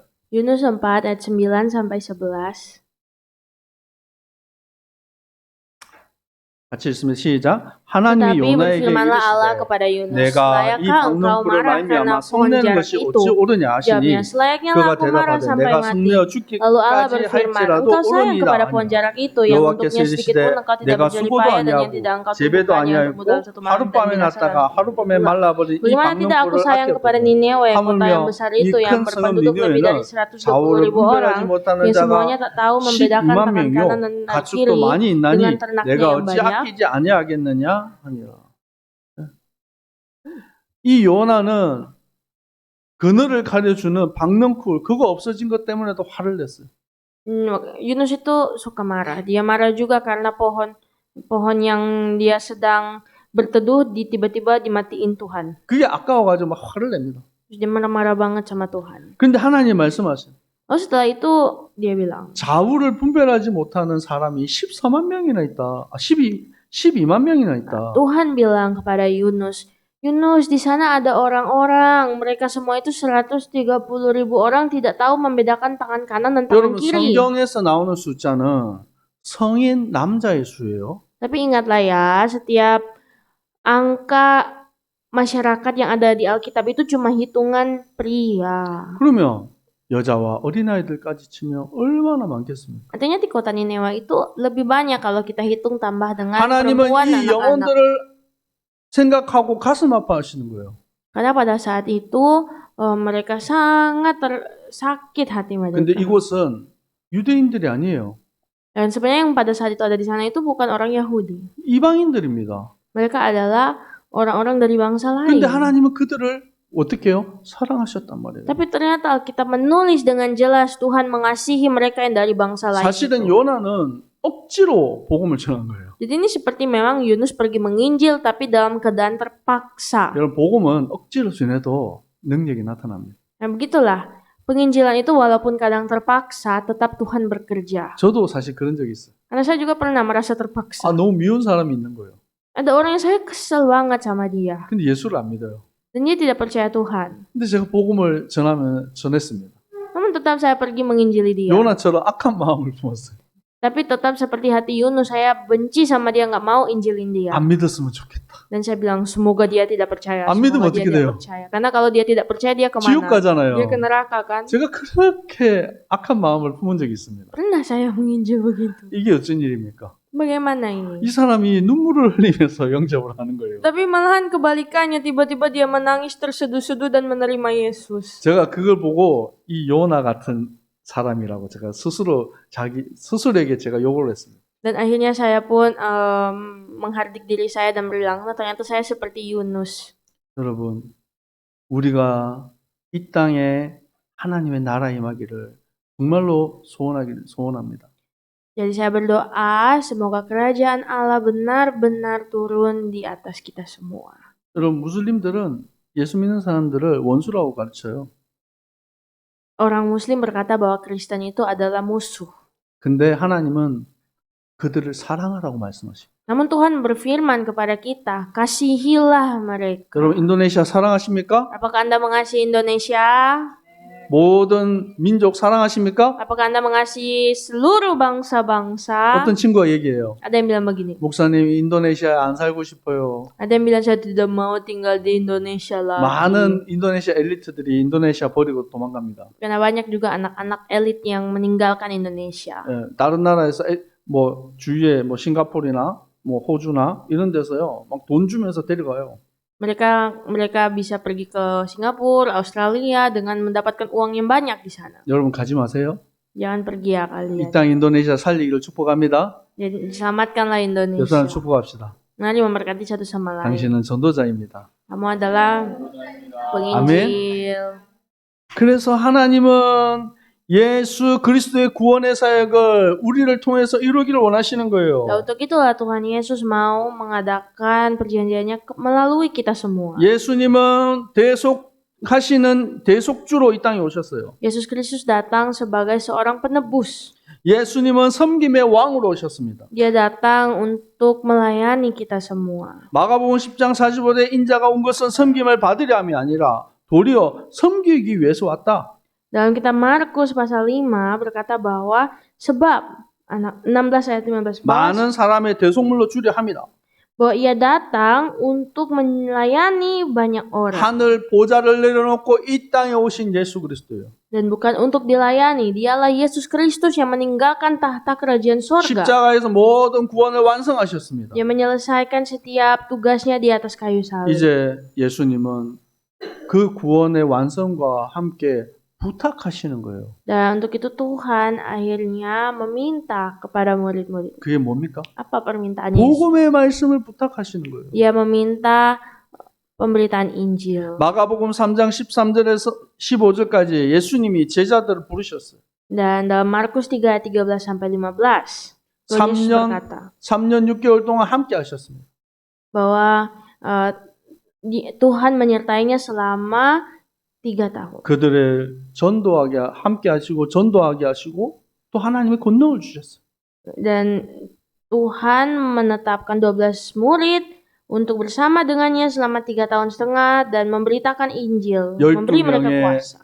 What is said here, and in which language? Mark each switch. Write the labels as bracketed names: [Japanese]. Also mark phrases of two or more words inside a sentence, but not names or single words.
[Indonesian] Yunus 4 ayat 9 sampai 11. [Korean] 같이 읽습니다. 시작. 하나님이 [Indonesian] Tetapi [Korean] 요나에게 [Indonesian] berfirmanlah Allah [Korean] 이르시되 [Indonesian] kepada Yunus, [Korean] 내가 이 [Indonesian] layakkah engkau [Korean] 박농불을 [Indonesian] marah karena [Korean] 말미암아 [Indonesian] pohon [Korean] 성내는 [Indonesian] jarak [Korean] 것이 [Indonesian] itu? [Korean] 어찌 옳으냐 하시니 [Indonesian] Jawabnya, selayaknya [Korean] 그가 [Indonesian] aku marah [Korean] 대답하되 [Indonesian] sampai [Korean] 내가 [Indonesian] mati. [Korean] 성내어 [Indonesian] Lalu Allah [Korean] 죽기까지 [Indonesian] berfirman, [Korean] 할지라도 [Indonesian] engkau sayang [Korean] 옳으니라 [Indonesian] kepada pohon [Korean] 하니라. [Indonesian] jarak itu yang [Korean] 여호와께서 [Indonesian] untuknya sedikit [Korean] 이르시되 [Indonesian] pun engkau tidak [Korean] 내가 [Indonesian] berjerih [Korean] 수고도 [Indonesian] payah dan yang [Korean] 아니하고 [Indonesian] tidak engkau [Korean] 재배도 [Indonesian] tumbuhkan yang [Korean] 아니하고 [Indonesian] tumbuh dalam satu malam dan [Korean] 하룻밤에 [Indonesian] binasa [Korean] 났다가 [Indonesian] dalam [Korean] 하룻밤에 [Indonesian] bulan. [Korean] 말라버린 이 [Indonesian] Bagaimana tidak aku [Korean] 박농불을 [Indonesian] sayang kepada [Korean] 아꼈거든. [Indonesian] Niniwe, kota [Korean] 하물며 [Indonesian] yang besar [Korean] 이 [Indonesian] itu yang [Korean] 큰 성읍 [Indonesian] berpenduduk lebih dari [Korean] 니느웨는 [Indonesian] 120,000 [Korean] 좌우를 [Indonesian] orang [Korean] 분별하지 못하는 [Indonesian] yang semuanya [Korean] 자가 [Indonesian] tak tahu membedakan [Korean] 12만 [Indonesian] tangan kanan [Korean] 명이요 [Indonesian] dan tangan [Korean] 가축도 [Indonesian] kiri [Korean] 많이 [Indonesian] dengan [Korean] 있나니 [Indonesian] ternaknya [Korean] 내가 [Indonesian] yang [Korean] 어찌 [Indonesian] banyak. [Korean] 아끼지 아니하겠느냐 하니라. 이 요나는 그늘을 가려주는 박넝쿨 그거 없어진 것 때문에도 화를 냈어요. [Indonesian] Yunus itu suka marah. Dia marah juga karena pohon yang dia sedang berteduh tiba-tiba dimatiin Tuhan. [Korean] 그게 아까워가지고 막 화를 냅니다. [Indonesian] Terus dia marah-marah banget sama Tuhan. [Korean] 근데 하나님 말씀하세요. [Indonesian] Setelah itu dia bilang, [Korean] 자우를 분별하지 못하는 사람이 14만 명이나 있다. 12만 명이나 있다. [Indonesian] Tuhan bilang kepada Yunus, Yunus, di sana ada orang-orang. Mereka semua itu 130.000 orang tidak tahu membedakan tangan kanan dan tangan [Korean] 여러분 [Indonesian] kiri. [Korean] 성경에서 나오는 숫자는 성인 남자의 수예요. [Indonesian] Tapi ingatlah ya, setiap angka masyarakat yang ada di Alkitab itu cuma hitungan pria. [Korean] 그러면 여자와 어린아이들까지 치면 얼마나 많겠습니까? [Indonesian] Artinya di kota Nineveh itu lebih banyak kalau kita hitung tambah dengan [Korean] 하나님은 [Indonesian] perempuan dan [Korean] 이 [Indonesian] anak-anak. [Korean] 영혼들을 생각하고 가슴 아파하시는 거예요. [Indonesian] Karena pada saat itu mereka sangat sakit hati [Korean] 근데 [Indonesian] mereka. [Korean] 이곳은 유대인들이 아니에요. [Indonesian] Dan sebenarnya yang pada saat itu ada di sana itu bukan orang Yahudi. [Korean] 이방인들입니다. [Indonesian] Mereka adalah orang-orang dari bangsa lain. [Korean] 근데 하나님은 그들을 어떻게 해요? 사랑하셨단 말이에요. [Indonesian] Tapi ternyata Alkitab menulis dengan jelas Tuhan mengasihi mereka yang dari bangsa lain. [Korean] 사실은 [Indonesian] itu. [Korean] 요나는 억지로 복음을 전한 거예요. [Indonesian] Jadi ini seperti memang Yunus pergi menginjil tapi dalam keadaan terpaksa. [Korean] 여러분 복음은 억지로 전해도 능력이 나타납니다. [Indonesian] Nah begitulah. Penginjilan itu walaupun kadang terpaksa tetap Tuhan bekerja. [Korean] 저도 사실 그런 적이 있어요. [Indonesian] Karena saya juga pernah merasa terpaksa. [Korean] 너무 미운 사람이 있는 거예요. [Indonesian] Ada orang yang saya kesel banget sama dia. [Korean] 근데 예수를 안 믿어요. [Indonesian] Dan dia tidak percaya Tuhan. [Korean] 근데 제가 복음을 전했습니다. [Indonesian] Namun tetap saya pergi menginjili dia. [Korean] 요나처럼 악한 마음을 품었어요. [Indonesian] Tapi tetap seperti hati Yunus, saya benci sama dia, nggak mau injilin dia. [Korean] 안 믿었으면 좋겠다. [Indonesian] Dan saya bilang semoga dia tidak percaya. [Korean] 안 믿으면 [Indonesian] Semoga dia [Korean] 어떻게 돼요? [Indonesian] tidak percaya. Karena kalau dia tidak percaya dia [Korean] 지옥 [Indonesian] kemana? [Korean] 가잖아요. [Indonesian] Dia ke neraka kan? [Korean] 제가 그렇게 악한 마음을 품은 적이 있습니다. [Indonesian] Pernah saya menginjil begitu. [Korean] 이게 어쩐 일입니까? [Indonesian] Bagaimana ini? [Korean] 이 사람이 눈물을 흘리면서 영접을 하는 거예요. [Indonesian] Tapi malahan kebalikannya, tiba-tiba dia menangis terseduh-seduh dan menerima Yesus. [Korean] 제가 그걸 보고 이 요나 같은 사람이라고 제가 스스로에게 제가 욕을 했습니다. [Indonesian] Dan akhirnya saya pun menghardik diri saya dan bilang, nah, ternyata saya seperti Yunus. [Korean] 여러분, 우리가 이 땅에 하나님의 나라 임하기를 정말로 소원합니다. [Indonesian] Jadi saya berdoa semoga kerajaan Allah benar-benar turun di atas kita semua. [Korean] 여러분, 무슬림들은 예수 믿는 사람들을 원수라고 가르쳐요. [Indonesian] Orang Muslim berkata bahwa Kristen itu adalah musuh. [Korean] 근데 하나님은 그들을 사랑하라고 말씀하시고. [Indonesian] Namun Tuhan berfirman kepada kita, kasihilah mereka. [Korean] 여러분, 인도네시아 사랑하십니까? [Indonesian] Apakah Anda mengasihi Indonesia? [Korean] 모든 민족 사랑하십니까? [Indonesian] Apakah Anda mengasihi seluruh bangsa-bangsa? [Korean] 어떤 친구가 얘기해요. [Indonesian] Ada yang bilang begini. [Korean] 목사님, 인도네시아에 안 살고 싶어요. [Indonesian] Ada yang bilang saya tidak mau tinggal di Indonesia lagi. [Korean] 많은 인도네시아 엘리트들이 인도네시아 버리고 도망갑니다. [Indonesian] Karena banyak juga anak-anak elit yang meninggalkan Indonesia. [Korean] 다른 나라에서 뭐 주위에 뭐 싱가포르나 뭐 호주나 이런 데서요. 막 돈 주면서 데려가요. [Indonesian] Mereka bisa pergi ke Singapura, Australia dengan mendapatkan uang yang banyak di sana. [Korean] 여러분 가지 마세요. [Indonesian] Jangan pergi ya [Korean] 이 [Indonesian] kalian. [Korean] 땅 인도네시아 살리기를 축복합니다. [Indonesian] Jadi selamatkanlah [Korean] 여러분 [Indonesian] Indonesia. [Korean] 축복합시다. [Indonesian] Mari memberkati satu sama lain. [Korean] 당신은 전도자입니다. [Indonesian] Kamu adalah penginjil. [Korean] 그래서 하나님은 예수 그리스도의 구원의 사역을 우리를 통해서 이루기를 원하시는 거예요. [Indonesian] Nah, untuk itulah Tuhan Yesus mau mengadakan perjanjiannya melalui kita semua. [Korean] 예수님은 대속하시는 대속주로 이 땅에 오셨어요. [Indonesian] Yesus Kristus datang sebagai seorang penebus. [Korean] 예수님은 섬김의 왕으로 오셨습니다. [Indonesian] Dia datang untuk melayani kita semua. [Korean] 마가복음 10장 45대 인자가 온 것은 섬김을 받으려 함이 아니라 도리어 섬기기 위해서 왔다. [Indonesian] Dalam kitab Markus pasal 5 berkata bahwa sebab 16 ayat 15 [Korean] 많은 사람의 대속물로 주려 함이라. [Indonesian] bahwa ia datang untuk melayani banyak orang [Korean] 하늘 보좌를 내려놓고 이 땅에 오신 예수 그리스도요. [Indonesian] dan bukan untuk dilayani. Dialah Yesus Kristus yang meninggalkan tahta kerajaan surga. [Korean] 십자가에서 모든 구원을 완성하셨습니다. [Indonesian] Yang menyelesaikan setiap tugasnya di atas kayu salib. [Korean] 이제 예수님은 그 구원의 완성과 함께 부탁하시는 거예요. [Indonesian] Dan untuk itu Tuhan akhirnya meminta kepada murid-murid. [Korean] 그게 뭡니까? [Indonesian] Apa permintaan Yesus? [Korean] 복음의 말씀을 부탁하시는 거예요. [Indonesian] Dia meminta pemberitaan Injil. [Korean] 마가복음 3장 13절에서 15절까지 예수님이 제자들을 부르셨어요. [Indonesian] Dan dalam Markus 3 ayat 13 sampai 15, Tuhan Yesus [Korean] 3년, [Indonesian] berkata [Korean] 3년 6개월 동안 함께 하셨습니다. [Indonesian] bahwa Tuhan menyertainya selama 3 tahun. [Korean] 그들을 전도하게 함께 하시고 전도하게 하시고 또 하나님의 권능을 주셨어요. [Indonesian] Dan Tuhan menetapkan 12 murid untuk bersama dengannya selama 3 tahun setengah dan memberitakan Injil, [Korean] 12 [Indonesian] memberi mereka [Korean] 명의 [Indonesian] kuasa.